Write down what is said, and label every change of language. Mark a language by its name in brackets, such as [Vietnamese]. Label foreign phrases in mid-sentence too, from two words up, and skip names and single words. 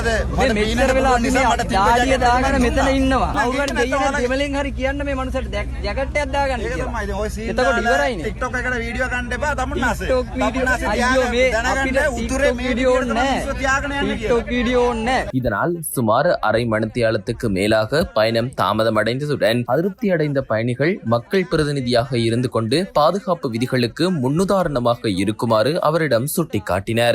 [Sinhala] මට මෙච්චර වෙලා නිසා මට දාඩිය දාගෙන මෙතන ඉන්නවා. කවුරුහරි දෙයියන් දෙමලෙන් හරි කියන්න මේ මනුස්සයට ජැකට් එකක් දාගන්න කියලා. එතකොට ඉවරයිනේ. TikTok එකට වීඩියෝ ගන්න එපා තමුන්නාසේ. TikTok වීඩියෝ අයියෝ මේ අපිට උතුරේ වීඩිயோ නැහැ. TikTok වීඩිயோ නැහැ. [Tamil] இதனால் சுமார் அரை மணித்தியாலத்துக்கு மேலாக பயணம் தாமதமடைந்ததுடன் அதிருப்தி அடைந்த பயணிகள் மக்கள் பிரதிநிதியாக இருந்து கொண்டு பாதுகாப்பு விதிகளுக்கு முன்னுதாரணமாக இருக்குமாறு அவரிடம் சுட்டிக்காட்டினர்.